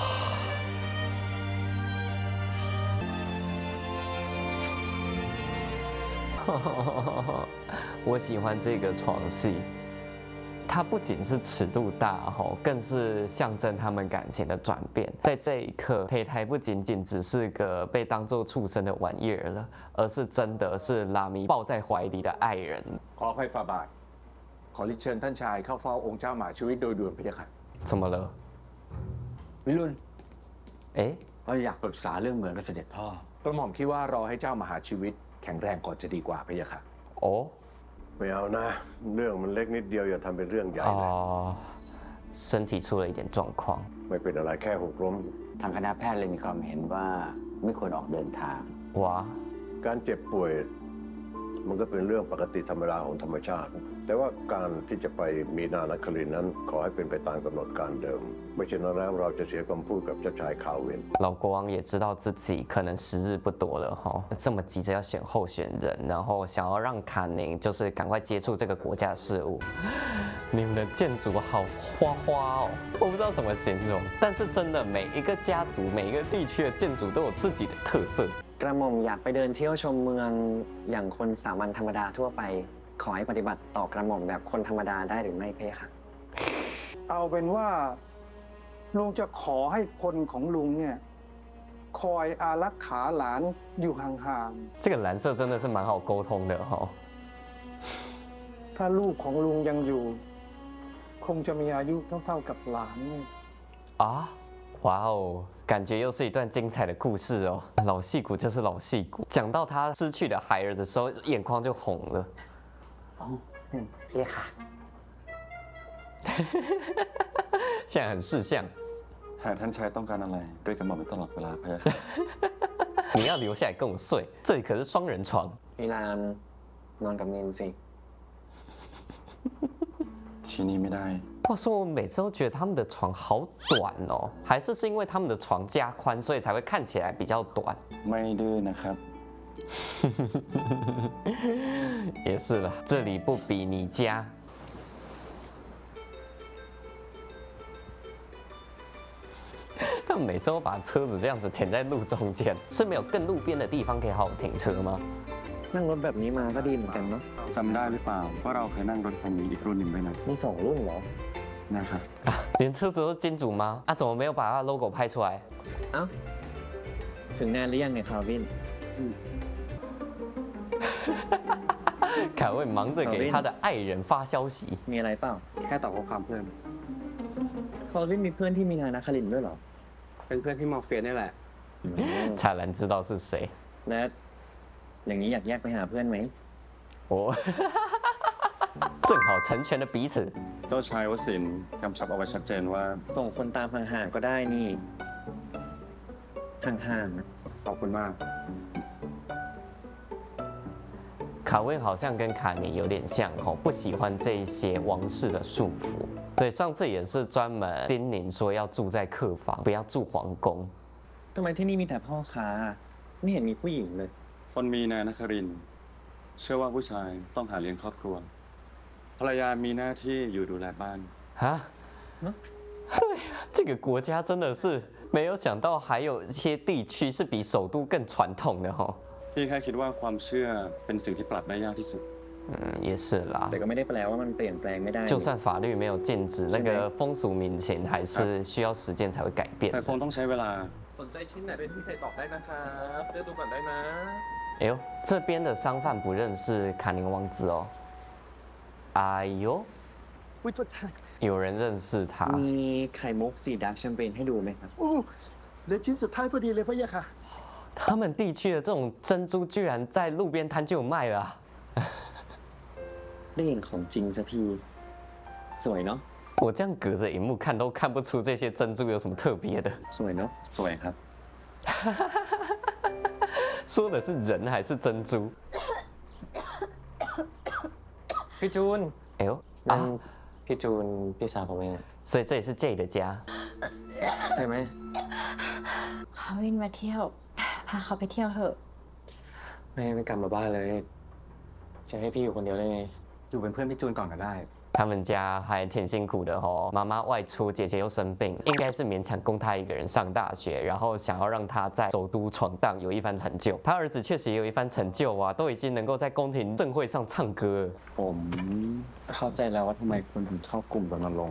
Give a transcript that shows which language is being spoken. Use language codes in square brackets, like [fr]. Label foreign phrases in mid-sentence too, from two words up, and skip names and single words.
[zh] 我喜欢这个床戏，它不仅是尺度大哈，更是象征他们感情的转变。在这一刻，胚胎不仅仅只是个被当作畜生的玩意儿了，而是真的是拉米抱在怀里的爱人。 [th] ขออภัยฝ่าบาท ขอริเชิญท่านชายเข้าเฝ้าองค์เจ้าหมาชีวิตโดยด่วนพะยะค่ะ [zh] 怎么了？ [th] วิรุณ [zh] 哎， [th] เราอยากปรึกษาเรื่องเหมืองกับเสด็จพ่อก ระหม่อมคิดว่ารอให้เจ้ามหาชีวิตแข็งแรงก่อนจะดีกว่าพะยะค่ะ [zh] 哦 [th] ไม่เอานะ เรื่องมันเล็กนิดเดียวอย่าทำเป็นเรื่องใหญ่เลย [zh] 哦，身体出了一点状况。 [th] ไม่เป็นอะไรแค่หกล้ม ทางคณะแพทย์เลยมีความเห็นว่าไม่ควรออกเดินทาง [zh] 哇， [th] การเจ็บป่วยมันก็เป็นเรื่องปกติธรรมดาของธรรมชาติ แต่ว่าการที่จะไปมีนานครินทร์นั้นขอให้เป็นไปตามกำหนดการเดิม ไม่เช่นนั้นแล้วเราจะเสียคำพูดกับเจ้าชายคาวิน [zh] 老国王也知道自己可能时日不多了哈，这么急着要选候选人，然后想要让卡宁就是赶快接触这个国家的事务。你们的建筑好花花哦，我不知道怎么形容，但是真的每一个家族、每一个地区的建筑都有自己的特色。 [th] กระหม่อมอยากไปเดินเที่ยวชมเมืองอย่างคนสามัญธรรมดาทั่วไป ขอให้ปฏิบัติต่อกระหม่อมแบบคนธรรมดาได้หรือไม่เพคะ เอาเป็นว่าลุงจะขอให้คนของลุงเนี่ยคอยอารักขาหลานอยู่ห่าง [zh] 这个蓝色真的是蛮好沟通的哈、哦。 [th] ๆ ถ้าลูกของลุงยังอยู่ คงจะมีอายุเท่าๆกับหลานนี่ [zh] 啊，哇哦，感觉又是一段精彩的故事哦。老戏骨就是老戏骨，讲到他失去了孩儿的时候，眼眶就红了。 [th] เพคะ [zh] 现在很识相。 [th] หากท่านชายต้องการอะไรด้วยกระหม่อมตลอดเวลาพะยะค่ะ [zh] 你要留下来跟我睡，这里可是双人床。 [th] มิลานนอนกับนินสิ ที่นี่ไม่ได้ [zh] 话说我每次都觉得他们的床好短哦，还是因为他们的床加宽，所以才会看起来比较短。 [th] ไม่ดื้อนะครับ [zh] 也是啦，这里不比你家。他们每次都把车子这样子停在路中间，是没有更路边的地方可以好好停车吗？ [th] นั่งรถแบบนี้มาก็ดีเหมือนกันเนาะ จำได้หรือเปล่าว่าเราเคยนั่งรถคันนี้อีกรุ่นหนึ่งด้วยนะ มี2 รุ่นเหรอ นะครับ [zh] 啊，连车子都是金主吗？啊，怎么没有把它的 logo 拍出来？ [th] เอ้า ถึงนานหรือยังเนี่ยคาวิน [zh] 凯文忙着给他的爱人发消息。 [th] มีอะไรเปล่า แค่ตอบข้อความเพื่อน คาวินมีเพื่อนที่มีนานครินทร์ด้วยเหรอ เป็นเพื่อนพี่มอร์เฟียนี่แหละ [zh] 彩兰知道是谁。 [th] และอย่างนี้อยากแยกไปหาเพื่อนไหม [zh] 哦，正好成全了彼此。 [th] เจ้าชายวสินทร์กำชับเอาไว้ชัดเจนว่า ส่งคนตามห่างๆก็ได้นี่ ห่างๆนะ ขอบคุณมาก [zh] 卡温好像跟卡尼有点像哦，不喜欢这一些王室的束缚，所以上次也是专门叮咛说要住在客房，不要住皇宫。 [th] ทำไมที่นี่มีแต่พ่อค้า ไม่เห็นมีผู้หญิงเลย ซอนมีนานครินทร์เชื่อว่าผู้ชายต้องหาเลี้ยงครอบครัว ภรรยามีหน้าที่อยู่ดูแลบ้าน [zh] 啊？对，这个国家真的是没有想到，还有一些地区是比首都更传统的哦。 [th] พี่แค่คิดว่าความเชื่อเป็นสิ่งที่ปรับได้ยากที่สุด [zh] 也是啦 [th] แต่。 ก็ไม่ได้แปลว่ามันเปลี่ยนแปลงไม่ได้ [zh] 就算法律没有禁止，那个风俗民情还是需要时间才会改变 [th] แต่คงต้องใช้เวลา สนใจชิ้นไหนเป็นพิเศษบอกได้นะครับเลือกดูก่อนได้นะ [zh] 哎呦，这边的商贩不认识卡宁王子哦。哎呦， [th] อุ้ยโทษที [zh] 有人认识他。 [th] มีไข่มุกสี [en] dark champagne [th] ให้ดูไหมครับ อู้เหลือชิ้นสุดท้ายพอดีเลยพะยะค่ะ [zh] 他们地区的这种珍珠居然在路边摊就有卖了、啊。 [th] ได้เห็นของจริงสักที สวยเนาะ [zh] 我这样隔着荧幕看都看不出这些珍珠有什么特别的。 [th] สวยเนาะ สวยครับ [zh] 说的是人还是珍珠？ [th] พี่จูน [zh] 哎呦 [th] นั่น [zh] 啊， [th] พี่จูนพี่สาวผมเอง [zh] 所以这里是 J 的家。 [th] ใช่ไหม เขาวินมาเที่ยว พาเขาไปเที่ยวเถอะ ไม่กลับมาบ้านเลย จะให้พี่อยู่คนเดียวได้ไง อยู่เป็นเพื่อนพี่จูนก่อนก็ได้ [zh] 他们家还挺辛苦的哦，妈妈外出，姐姐又生病，应该是勉强供他一个人上大学，然后想要让他在首都闯荡，有一番成就。他儿子确实也有一番成就啊，都已经能够在宫廷盛会上唱歌了。 [th] ผมเข้าใจแล้วว่าทำไมคนถึงชอบกลุ่มรณรงค์